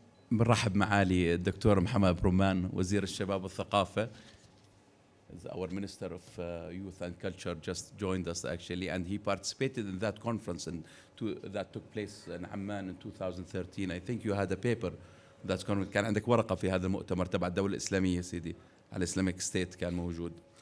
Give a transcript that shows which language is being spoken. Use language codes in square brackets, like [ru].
[ar] بنرحب معالي الدكتور محمد برومان وزير الشباب والثقافة. [en] Our Minister of Youth and Culture just joined us actually, and he participated in that conference that took place in Amman in 2013. I think you had a paper that's [ar] كان عندك ورقة في هذا المؤتمر تبع الدولة الإسلامية سيدي على Islamic State كان موجود.